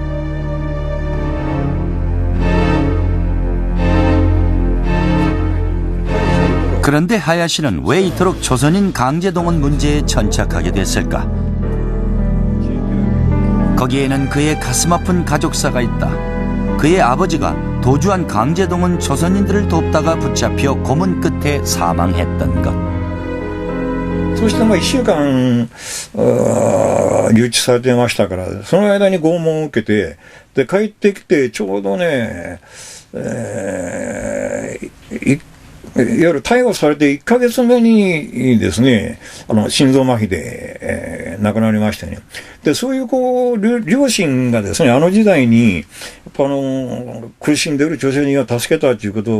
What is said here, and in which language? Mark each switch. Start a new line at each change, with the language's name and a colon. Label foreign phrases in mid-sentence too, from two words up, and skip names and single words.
Korean: 그런데 하야시는 왜 이토록 조선인 강제동원 문제에 천착하게 됐을까? 거기에는 그의 가슴 아픈 가족사가 있다. 그의 아버지가 도주한 강제동원 조선인들을 돕다가 붙잡혀 고문 끝에 사망했던 것.
Japanese: そして1週間留置されてましたから、その間に拷問を受けて、で帰ってきてちょうどね、いわゆる逮捕されて1ヶ月目にですね、心臓麻痺で、亡くなりましてね。で、そういう両親がですね、あの時代に、やっ苦しんでいる女性には助けたということを